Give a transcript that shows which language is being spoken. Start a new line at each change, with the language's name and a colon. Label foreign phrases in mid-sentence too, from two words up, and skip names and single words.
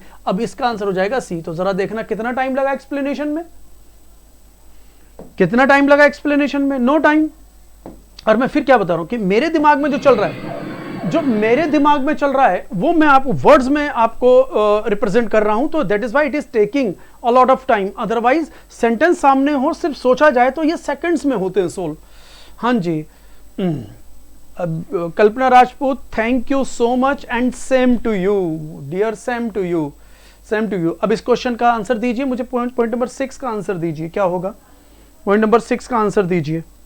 Hindi: अब इसका आंसर हो जाएगा C। तो जरा देखना कितना टाइम लगा एक्सप्लेनेशन में, कितना टाइम लगा एक्सप्लेनेशन में,
English: no time.
Hindi: और मैं फिर क्या बता रहा हूं कि मेरे दिमाग में जो चल रहा है, जो मेरे दिमाग में चल रहा है वो मैं आपको वर्ड्स में आपको रिप्रेजेंट कर रहा हूं।
English: तो that is why it is taking a lot of time.
Hindi: अदरवाइज सेंटेंस सामने हो, सिर्फ सोचा जाए तो ये सेकंड्स में होते हैं सोल्व। हाँ जी, कल्पना राजपूत,
English: thank you so much and same to you dear, same to you, same to you.
Hindi: अब इस क्वेश्चन का आंसर दीजिए मुझे,
English: point number
Hindi: 6 का आंसर दीजिए, क्या होगा,
English: point number
Hindi: 6 का आंसर दीजिए।